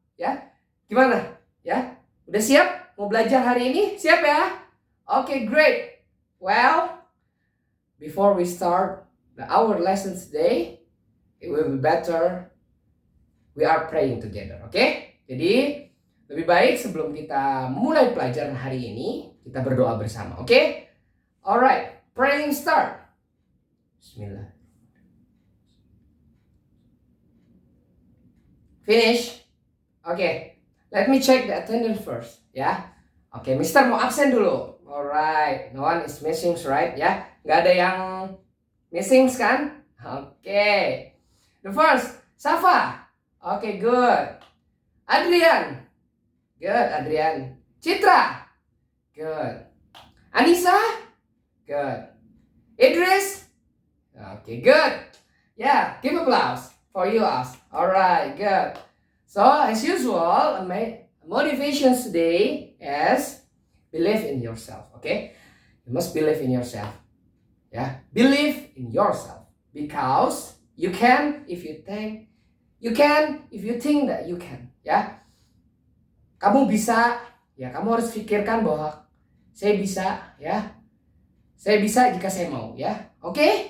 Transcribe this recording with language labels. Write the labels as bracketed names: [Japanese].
[Indonesian] Ya. Gimana? Ya. Udah siap? Mau belajar hari ini? Siap ya? [English] Okay, great. Well, before we start our lesson today, it will be better we are praying together, okay? [Indonesian] Jadi lebih baik sebelum kita mulai pelajaran hari ini, kita berdoa bersama, okay? [English] Alright, praying start. Bismillah. Finish. Okay, let me check the attendance first, ya. [Indonesian] Okay, Mister mau absen dulu. [English] Alright, no one is missing, right? [Indonesian] Ya, nggak ada yang missing kan? [English] Okay. The first, Safa. Okay, good. Adrian. Good, Adrian. Citra. Good. Anissa. Good. Idris. Okay, good. Yeah, give applause for you all. Alright, good. So, as usual, motivation today is believe in yourself, okay? You must believe in yourself. Believe in yourself because you can if you think that you can. [Indonesian] Kamu bisa, kamu harus pikirkan bahwa saya bisa, saya bisa jika saya mau, oke?